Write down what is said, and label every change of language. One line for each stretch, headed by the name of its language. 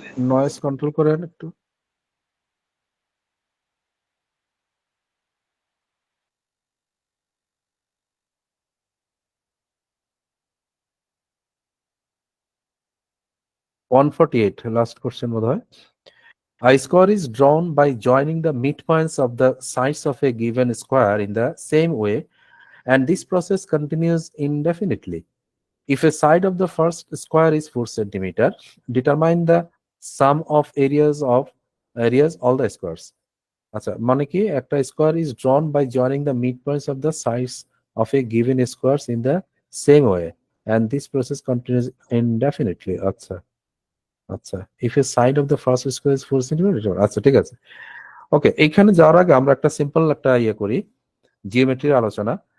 Bangla: Noise control করেন একটু। $148,
English: last question
Bangla: বোধ হয়।
English: A square is drawn by joining the midpoints of the sides of a given square in the same way, and this process continues indefinitely. If a side of the first square is 4 centimeter, determine the sum of areas all the squares.
Bangla: আচ্ছা, মানে কি
English: একটা square is drawn by joining the mid points of the sides of a given squares in the same way, and this process continues indefinitely.
Bangla: আচ্ছা আচ্ছা,
English: if a side of the first square is 4 centimetre,
Bangla: আচ্ছা ঠিক আছে। ওকে, এইখানে যাওয়ার আগে আমরা একটা সিম্পল একটা ইয়ে করি, জিওমেট্রির আলোচনা।